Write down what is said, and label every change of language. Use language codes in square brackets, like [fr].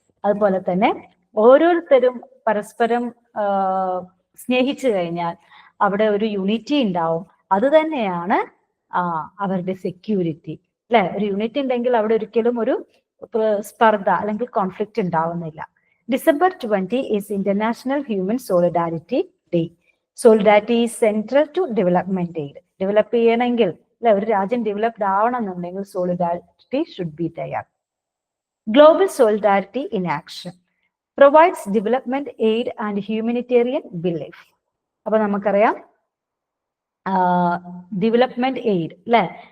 [ml] അതുപോലെ തന്നെ ഓരോരുത്തരും പരസ്പരം സ്നേഹിച്ചു കഴിഞ്ഞാൽ അവിടെ ഒരു യൂണിറ്റി ഉണ്ടാവും. അത് തന്നെയാണ് അവരുടെ സെക്യൂരിറ്റി, അല്ലെ? ഒരു യൂണിറ്റി ഉണ്ടെങ്കിൽ അവിടെ ഒരിക്കലും ഒരു സ്പർദ്ധ അല്ലെങ്കിൽ കോൺഫ്ലിക്റ്റ് ഉണ്ടാവുന്നില്ല. [en] December 20 is International Human Solidarity Day. Solidarity is central to development aid. [ml] Develop ചെയ്യണമെങ്കിൽ, അല്ലെ, ഒരു രാജ്യം ഡെവലപ്ഡ് ആവണമെന്നുണ്ടെങ്കിൽ [en] Solidarity should be തയ്യാർ. Global solidarity in action provides development aid and humanitarian belief. [ml] അപ്പൊ നമുക്കറിയാം ഡെവലപ്മെന്റ് എയ്ഡ്, അല്ലെ?